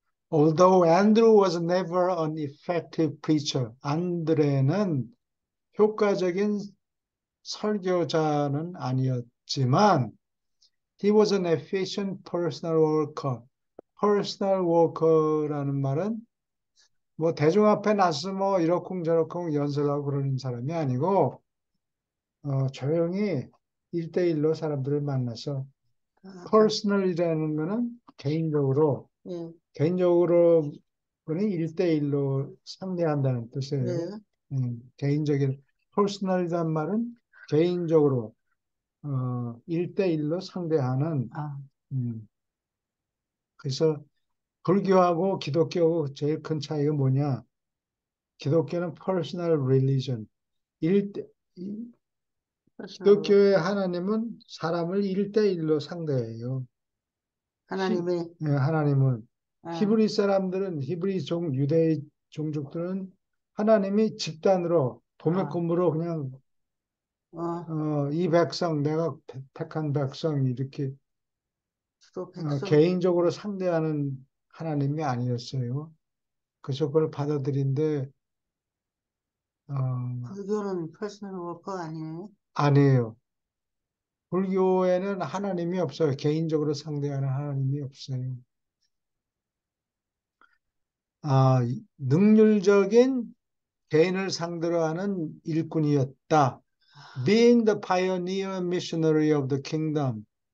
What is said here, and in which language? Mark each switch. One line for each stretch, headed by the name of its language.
English: Although Andrew was never an effective preacher,
Korean: 안드레는 효과적인 설교자는 아니었지만,
English: he was an efficient personal worker.
Korean: personal worker라는 말은 뭐 대중 앞에 나서 뭐 이러쿵저러쿵 연설하고 그러는 사람이 아니고, 조용히 1대1로 사람들을 만나서 아, personal이라는 거는 개인적으로, 예, 개인적으로 그는 1대1로 상대한다는 뜻이에요. 네. 개인적인 personal이란 말은 개인적으로 1대1로 상대하는. 아, 음, 그래서 불교하고 기독교하고 제일 큰 차이가 뭐냐?
English: 기독교는 personal religion.
Korean: 일
English: personal.
Korean: 기독교의 하나님은 사람을 1대1로 상대해요. 하나님의, 하나님은 아, 히브리 사람들은 유대 종족들은 하나님이 집단으로 아, 도매금으로 그냥 어, 이 백성 내가 택한 백성 이렇게 주로 백성. 개인적으로 상대하는 하나님이 아니었어요. 그래서 그걸 받아들인데 어, 불교는 퍼스널 워커 아니에요? 아니에요. 불교에는 하나님이 없어요. 개인적으로 상대하는 하나님이 없어요. 능률적인 개인을 상대로 하는 일꾼이었다.
English: Being the pioneer missionary of the kingdom.